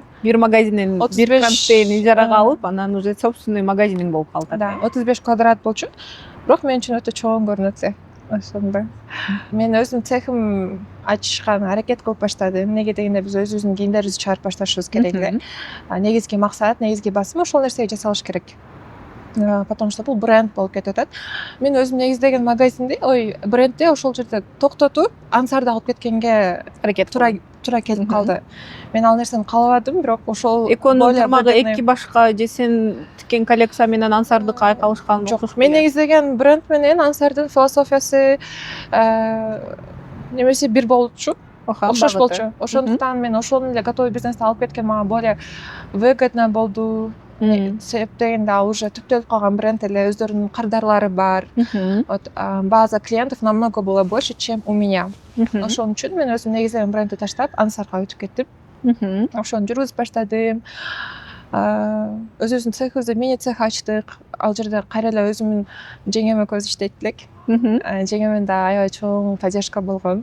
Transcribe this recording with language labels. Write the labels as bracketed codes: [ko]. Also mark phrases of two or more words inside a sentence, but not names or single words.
[ky] Бир магазинден бир кранчтен ижарага алып, анан [ru] уже собственный [ky] магазиниң болуп калды. Да, 35 квадрат болчу. Бирок мен үчүн өтө чоң көрүнөт. Ошондой. Мен өзүм цехим ачышка аракет кылып баштадым. Эмнеге дегенде биз өзүбүздүн кийимдерибизди чыгарып башташыбыз керек эле. Негизги максат, негизги басым ошол нерсеге жасалыш керек. [ru] потому что [ky] бул бренд болуп кетип атат. Мен өзүм негиздеген магазинди, брендди ошол жерде токтотуп, ансарды алып кеткенге аракет туура келип калды. Мен ал нерсени каалабадым, бирок ошол экөөнүн тармагы эки башка же сен тиккен коллекция менен ансардыкы айкалышкан жок. Мен негиздеген бренд менен ансардын философиясы немесе бир болчу, окшош болчу. Ошондуктан мен ошол эле готовый бизнести алып кеткен мага [ru] более выгодно [ky] болду. Себеп дегенде ал уже түптөлүп калган бренд эле, өздөрүнүн кардарлары бар. [ru] Вот база клиентов намного было больше, чем у меня. [ky] Ошон үчүн мен өзүм негиздеген брендти таштап, ансарга өтүп кеттим. Ошону жүргүзүп баштадым. Өзүбүздүн цехибизде мини цех ачтык. Ал жерде кайра эле өзүмдүн жеңем экөөбүз иштейт элек. Жеңемен да аябай чоң поддержка болгон.